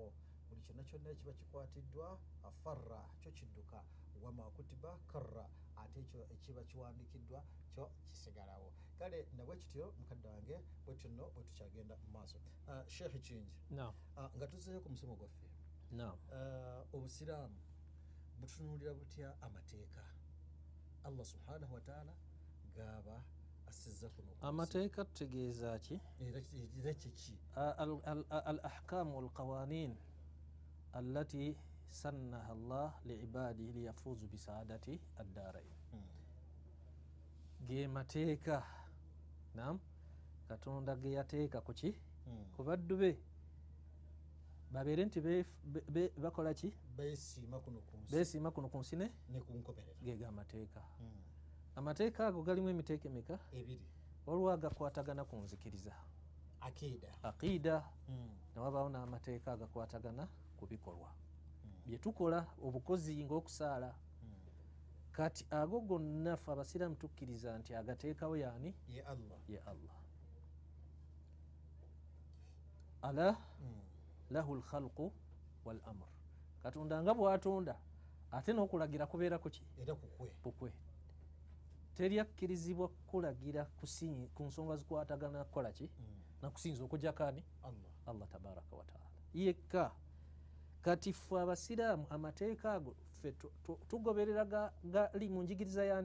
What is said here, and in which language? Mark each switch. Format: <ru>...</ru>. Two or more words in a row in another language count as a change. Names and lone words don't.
<lg>Buli kyonna kyonna ekiba kikwatiddwa afarra kyo kidduka wama kutiba karra, ate ekyo ekiba kiwandiikiddwa kyo kisigalawo. Kale nabwe kityo mukadde wange bwetyo nno bwe tukyagenda mu maaso. Sheikh Kiyinje, nga tuzeeyo ku musomo gwaffe, obusiraamu butunuulira butya amateeka</lg> <ar>الله سبحانه وتعالى</ar> <lg>gaba asizza kuno? Amateeka tutegeeza ki? Era kiki?</lg> <ar>الأحكام والقوانين التي سنها الله لعباده ليفوزوا بسعادة الدارين.</ar> <lg>Ge mateeka Katonda ge yateeka kuki ku baddu be babeere nti bakola ki? Beesiima kuno ku nsi ne ge gamateeka. Amateeka ago galimu emiteeka emeka? Ebiri. Waliwo agakwatagana ku nzikiriza, aqiida, ne wabaawo n'amateeka agakwatagana ku bikolwa bye tukola, obukozi ng'okusaala. Kati ago gonna ffe abasiraamu tukkiriza nti agateekawo yaani? Ye Allah.</lg> <ar>ألا له الخلق والأمر.</ar> <lg>Katonda nga bw'atonda ate n'okulagira kubeera kuki? Era kukwe. Teri akkirizibwa kulagira ku nsonga zikwatagana kukola ki? Nakusinza okujjako ani?</lg> <ar>الله تبارك وتعالى</ar> <lg>yekka. Kati ffe abasiraamu amateeka ago ffe tugoberera gali mu njigiriza yaani?</lg>